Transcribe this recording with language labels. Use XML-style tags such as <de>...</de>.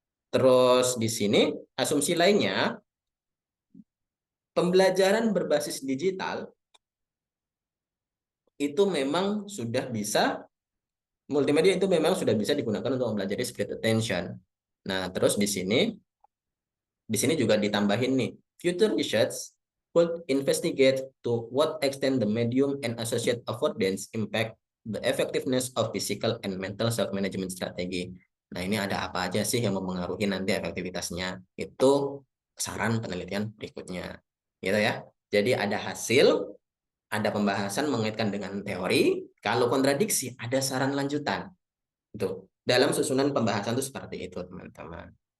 <id>Terus di sini asumsi lainnya, pembelajaran berbasis digital itu memang sudah bisa, multimedia itu memang sudah bisa digunakan untuk mempelajari split attention. Nah, terus di sini juga ditambahin nih,</id> <en>future research could investigate to what extent the medium and associated affordance impact the effectiveness of physical and mental self-management strategy.</en> <id>Nah, ini ada apa aja sih yang mempengaruhi nanti efektivitasnya? Itu saran penelitian berikutnya. Gitu ya. Jadi ada hasil, ada pembahasan mengaitkan dengan teori. Kalau kontradiksi, ada saran lanjutan. Itu dalam susunan pembahasan itu seperti itu, teman-teman.</id>